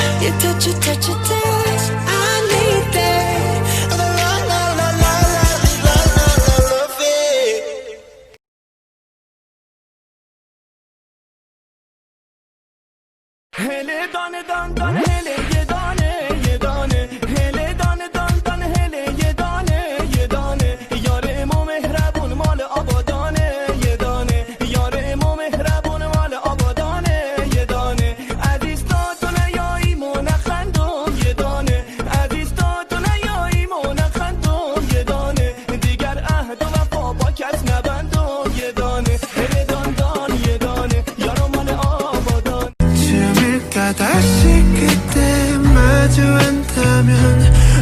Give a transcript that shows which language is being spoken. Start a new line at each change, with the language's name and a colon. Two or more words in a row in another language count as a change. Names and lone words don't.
English: touch it, touch it, touch. I need that. La la la la la la la la love it. hele dane dan dan hele ye dane hele dane dan dan hele ye dane yare
Persian: مو مهربون مال آبادان یه دانه یاره مو مهربون مال آبادان یه دانه عزیز تو نه یای مو نه خاندم یه دانه عزیز تو نه یای مو نه خاندم یه دانه دیگر عهد و وفا با کس نبندم یه دانه هله دان دان یه دانه یارو مال آبادان
Korean: 쯤일까 다시 그때 마주한다면